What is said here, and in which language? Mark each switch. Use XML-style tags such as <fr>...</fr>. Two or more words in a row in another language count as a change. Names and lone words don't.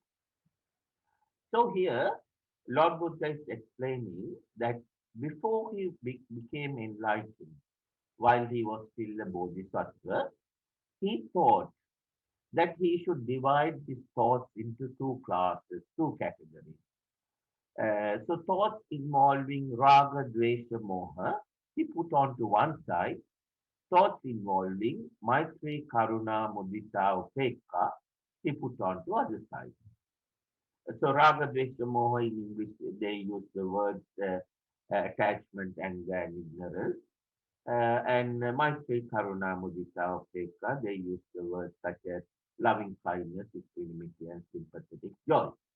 <en>So here, Lord Buddha is explaining that before he became enlightened, while he was still a bodhisattva, he thought that he should divide his thoughts into two classes, two categories. So thoughts involving</en> <sa>raga, dvesha, moha,</sa> <en>he put on to one side. Thoughts involving</en> <sa>maitri, karuna, mudita, upekha,</sa> <en>he put on to other side. So</en> <sa>raga, dvesha, moha</sa> <en>in English, they use the words attachment, anger, and ignorance.</en> <sa>And Maitri, Karuna, Mudita, Upekha,</sa> <en>they use the words such as loving kindness, equanimity, and sympathetic joy.</en>